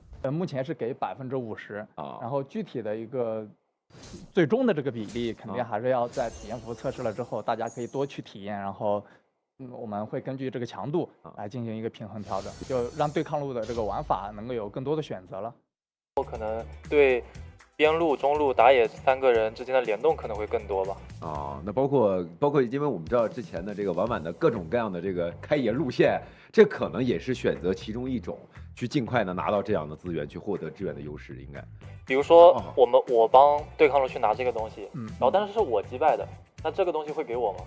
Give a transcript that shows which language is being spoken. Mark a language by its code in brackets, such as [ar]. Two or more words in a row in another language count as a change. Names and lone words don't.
[zh] 目前是給50%，然後具體的一個最終的這個比例，肯定還是要在體驗服測試了之後，大家可以多去體驗，然後我們會根據這個強度來進行一個平衡調整，就讓對抗路的這個玩法能夠有更多的選擇了。可能對邊路、中路、打野3個人之間的聯動可能會更多吧。那包括，因为我们知道之前的这个婉婉的各种各样的这个开野路线，这可能也是选择其中一种，去尽快的拿到这样的资源，去获得资源的优势，应该。比如说我帮对抗路去拿这个东西，然后但是是我击败的，那这个东西会给我吗？